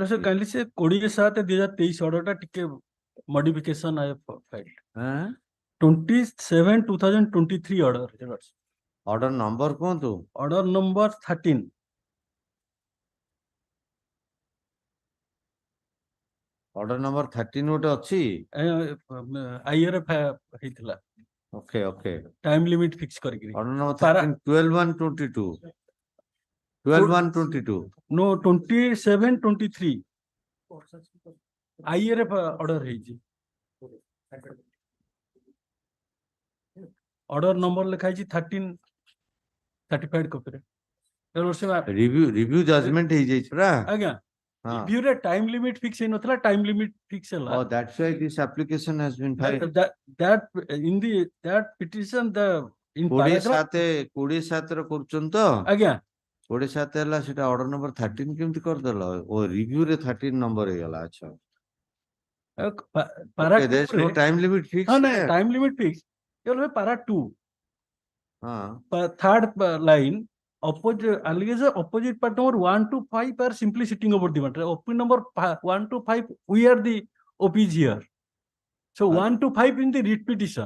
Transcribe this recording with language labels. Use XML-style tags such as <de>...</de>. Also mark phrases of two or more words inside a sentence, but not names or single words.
<en>Sir, kindly say 27/2023 order</en> <or>ଟା ଟିକେ</or> <en>modification I have filed. 27/2023 order. Order number kontu? Order number 13. Order number</en> <or>13 ଗୋଟେ ଅଛି? IRF ହେଇଥିଲା.</or> <en>Okay. Time limit fix କରିକି. Order number 13 12/1/22. 12/1/22. No, 27/23.</en> <or>IRF order ହେଇଛି</or> <en>order number</en> <or>ଲେଖା ହେଇଛି 13</or> <en>certified copy</en> <or>ରେ</or> <en>review judgment</en> <or>ହେଇଯାଇଛି ପରା ଆଜ୍ଞା review ରେ</or> <en>time limit fix</en> <or>ହେଇନଥିଲା</or> <en>time limit fix</en> <or>ହେଲା</or> <en>oh that's why this application has been filed that in the that petition the in</en> <or>27 ର କରୁଛନ୍ତି ତ ଆଜ୍ଞା 27 ହେଲା ସେଟା order number 13 କେମିତି କରିଦେଲ ଓ review ରେ 13 number ହେଇଗଲା ଆଚ୍ଛା</or> <en>para there is no time limit fix no time limit fix केवल para 2 third line opposite allegation opposite part number 1 to 5 are simply sitting over the matter OP number 1 to 5 we are the OPs here so 1 to 5 in the writ petition</en>